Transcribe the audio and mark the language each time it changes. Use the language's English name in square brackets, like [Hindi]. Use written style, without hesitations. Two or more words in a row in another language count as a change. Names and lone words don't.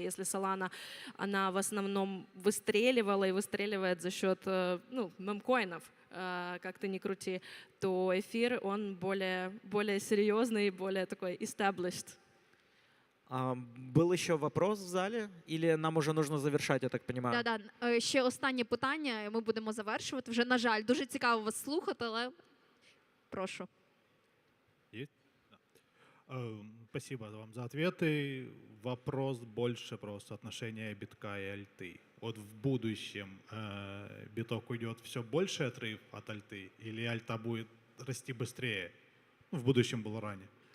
[Russian] Если Solana, она в основном выстреливала и выстреливает за счет мемкоинов, как ты ни крути, то эфир, он более серьезный, более такой established. Был ще вопрос в залі? Или нам уже нужно завершати, [Ukrainian] я так розумію? [Russian] Да. [Ukrainian] Ще останнє питання, і ми будемо завершувати. Вже, на жаль, дуже цікаво вас слухати, але прошу. [Russian] Спасибо вам за ответы. Вопрос больше про соотношение битка и альты. Вот в будущем биток уйдет все больше отрыв от альты, или альта будет расти быстрее? В будущем булране.